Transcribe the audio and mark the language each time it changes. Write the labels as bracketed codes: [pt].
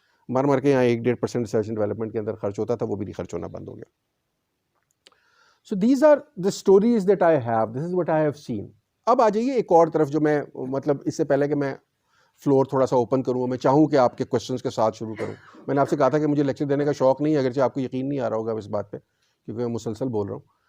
[ur] مر کے یہاں 1-1.5% ریسرچ اینڈ ڈیولپمنٹ کے اندر خرچ ہوتا تھا, وہ بھی نہیں خرچ ہونا بند ہو گیا. [en] So these are the stories that I have. This is what I have seen. [ur] اب آ جائیے ایک اور طرف جو میں مطلب اس سے پہلے کہ میں فلور تھوڑا سا اوپن کروں, میں چاہوں کہ آپ کے کوشچنس کے ساتھ شروع کروں. میں نے آپ سے کہا تھا کہ مجھے لیکچر دینے کا شوق نہیں ہے, اگرچہ آپ کو یقین نہیں آ رہا ہوگا اس بات پہ کیونکہ میں مسلسل بول رہا ہوں.